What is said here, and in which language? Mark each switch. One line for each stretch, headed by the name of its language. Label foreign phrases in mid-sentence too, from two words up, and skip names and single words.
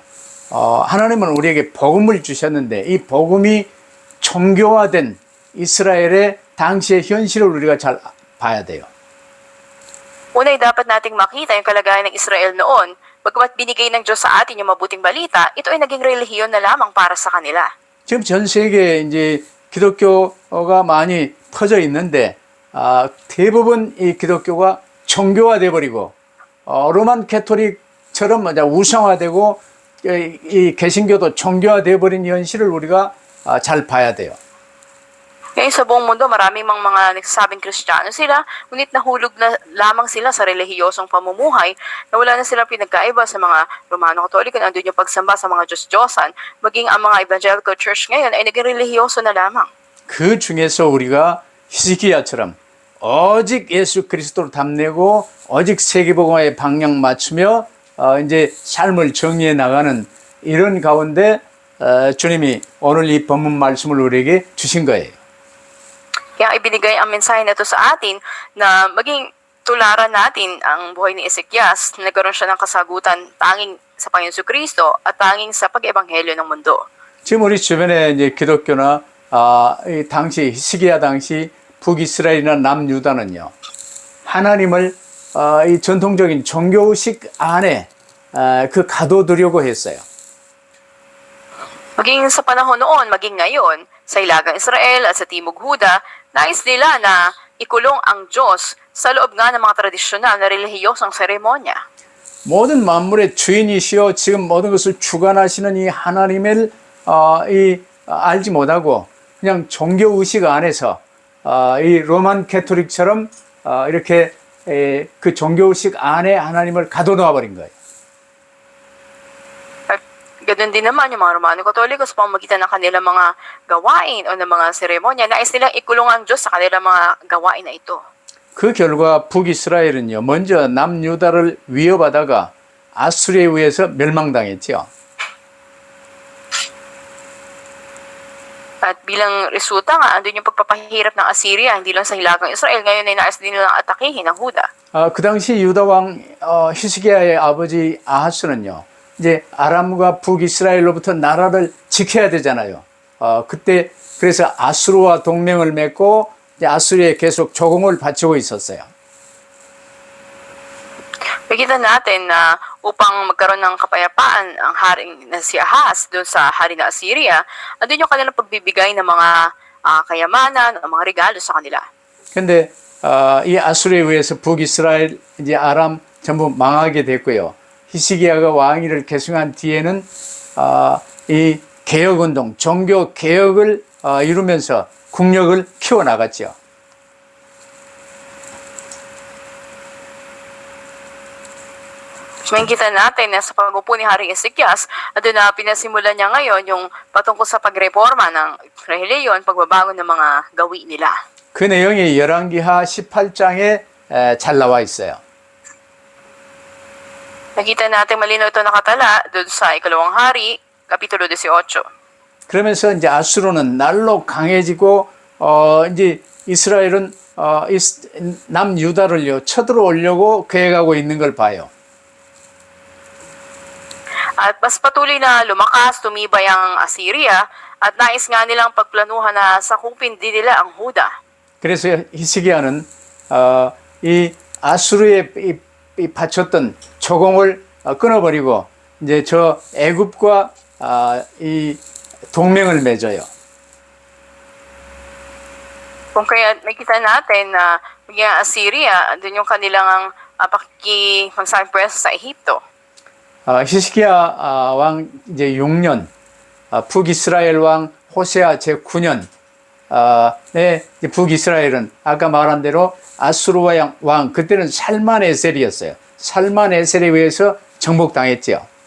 Korean: 하나님은 우리에게 복음을 주셨는데 이 복음이 종교화된 이스라엘의 당시의 현실을 우리가 잘 봐야 돼요.
Filipino: Una ay dapat nating makita yung kalagayan ng Israel noon. Bagamat binigay ng Diyos sa atin yung mabuting balita, ito ay naging relihiyon na lamang para sa kanila.
Korean: 지금 전 세계에 이제 기독교가 많이 퍼져 있는데 대부분 이 기독교가 종교화돼 버리고 로만 캐토릭처럼 우상화되고 이 개신교도 종교화돼 버린 현실을 우리가 잘 봐야 돼요.
Filipino: Ngayon sa buong mundo, maraming mga nagsasabing Kristiyano sila, ngunit nahulog na lamang sila sa relihiyosong pamumuhay na wala na silang pinagkaiba sa mga Romano-Katoliko na andun yung pagsamba sa mga Diyos-Diyosan, maging ang mga
English: Evangelical Church
Filipino: ngayon ay naging relihiyoso na lamang.
Korean: 그 중에서 우리가 히스기야처럼 오직 예수 그리스도로 답내고 오직 세계복음화에 방향 맞추며 이제 삶을 정리해 나가는 이런 가운데 주님이 오늘 이 본문 말씀을 우리에게 주신 거예요.
Filipino: Kaya ibinigay ang mensahe na ito sa atin na maging tularan natin ang buhay ni Ezekias na nagkaroon siya ng kasagutan tanging sa Panginoon Kristo at tanging sa pag-ebanghelyo ng mundo.
Korean: 지금 우리 주변에 이제 기독교나 이 당시 히스기야 당시 북이스라엘이나 남유다는요 하나님을 이 전통적인 종교의식 안에 가둬두려고 했어요.
Filipino: Maging sa panahon noon, maging ngayon, sa Hilagang Israel at sa Timog Huda, nais nila na ikulong ang Diyos sa loob nga ng mga tradisyonal na relihiyosong seremonya.
Korean: 모든 만물의 주인이시여 지금 모든 것을 주관하시는 이 하나님을 알지 못하고 그냥 종교의식 안에서 이 로만 캐토릭처럼 이렇게 그 종교의식 안에 하나님을 가둬놓아 버린 거예요.
Filipino: Ganun din naman yung mga Romano-Katoliko sa pamamagitan ng kanilang mga gawain o ng mga seremonya. Nais nilang ikulong ang Diyos sa kanilang mga gawain na ito.
Korean: 그 결과 북이스라엘은요, 먼저 남유다를 위협하다가 아수리에 의해서 멸망당했죠.
Filipino: At bilang resulta nga, andun yung pagpapahirap ng Assyria, hindi lang sa hilagang Israel, ngayon ay nais din nilang atakihin ang Huda.
Korean: 그 당시 유다 왕 히스기야의 아버지 아하스는요, 이제 아람과 북이스라엘로부터 나라를 지켜야 되잖아요. 그때 그래서 아수르와 동맹을 맺고 이제 아수리에 계속 조공을 바치고 있었어요.
Filipino: Makita natin na upang magkaroon ng kapayapaan ang haring na si Ahaz doon sa hari na Assyria, andun yung kanilang pagbibigay ng mga kayamanan, ng mga regalo sa kanila.
Korean: 근데 이 아수르에 의해서 북이스라엘 이제 아람 전부 망하게 됐고요. 히스기야가 왕위를 계승한 뒤에는 이 개혁 운동, 종교 개혁을 이루면서 국력을 키워 나갔죠.
Filipino: Makikita natin na sa pag-upo ni Haring Ezekias, andun na pinasimulan niya ngayon yung patungkol sa pagreforma ng reliyon, pagbabago ng mga gawi nila.
Korean: 그 내용이 열왕기하 18장에 잘 나와 있어요.
Filipino: Nakita natin malinaw ito nakatala doon sa Ikalawang Hari, Kapitulo 18.
Korean: 그러면서 이제 아수르는 날로 강해지고 이제 이스라엘은 남유다를요 쳐들어오려고 계획하고 있는 걸 봐요.
Filipino: At mas patuloy na lumakas, tumibay ang Assyria at nais nga nilang pagplanuhan na sakupin din nila ang Huda.
Korean: 그래서 히스기야는 이 아수르에 이 바쳤던 조공을 끊어버리고 이제 저 애굽과 이 동맹을 맺어요.
Filipino: Kung kaya makita natin na yung Assyria, doon yung kanilang pakikipagsampwesto sa Ehipto.
Korean: 히스기야 왕 이제 6년, 북이스라엘 왕 호세아 제 9년, 북이스라엘은 아까 말한 대로 아수르 왕 그때는 살만에셀이었어요. 살만에셀에 의해서 정복당했죠.